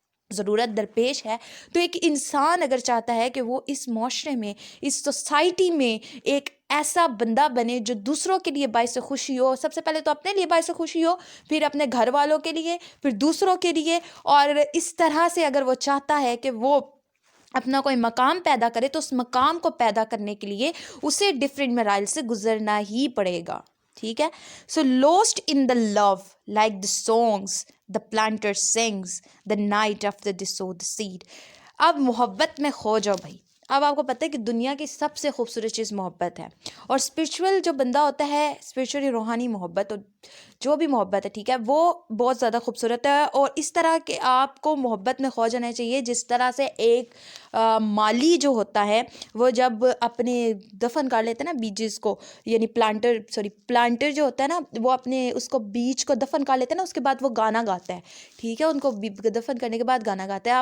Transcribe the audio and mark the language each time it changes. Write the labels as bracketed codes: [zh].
[ur] ضرورت درپیش ہے، تو ایک انسان اگر چاہتا ہے کہ وہ اس معاشرے میں، اس سوسائٹی میں ایک ایسا بندہ بنے جو دوسروں کے لیے باعث خوشی ہو، سب سے پہلے تو اپنے لیے باعث خوشی ہو، پھر اپنے گھر والوں کے لیے، پھر دوسروں کے لیے، اور اس طرح سے اگر وہ چاہتا ہے کہ وہ اپنا کوئی مقام پیدا کرے، تو اس مقام کو پیدا کرنے کے لیے اسے ڈفرینٹ مراحل سے گزرنا ہی پڑے گا. ٹھیک ہے. [en] So lost in the love like the songs the planter sings the night after day so the said. [ur] اب محبت میں کھو جاؤ بھائی. اب آپ کو پتہ ہے کہ دنیا کی سب سے خوبصورت چیز محبت ہے، اور اسپریچول جو بندہ ہوتا ہے، اسپریچولی روحانی محبت، اور جو بھی محبت ہے، ٹھیک ہے، وہ بہت زیادہ خوبصورت ہے. اور اس طرح کہ آپ کو محبت میں کھو جانا چاہیے جس طرح سے ایک مالی جو ہوتا ہے وہ جب اپنے دفن کر لیتے ہیں نا بیجز کو، یعنی پلانٹر جو ہوتا ہے نا، وہ اپنے اس کو بیج کو دفن کر لیتے ہیں نا، اس کے بعد وہ گانا گاتا ہے، ٹھیک ہے، ان کو دفن کرنے کے بعد گانا گاتا ہے.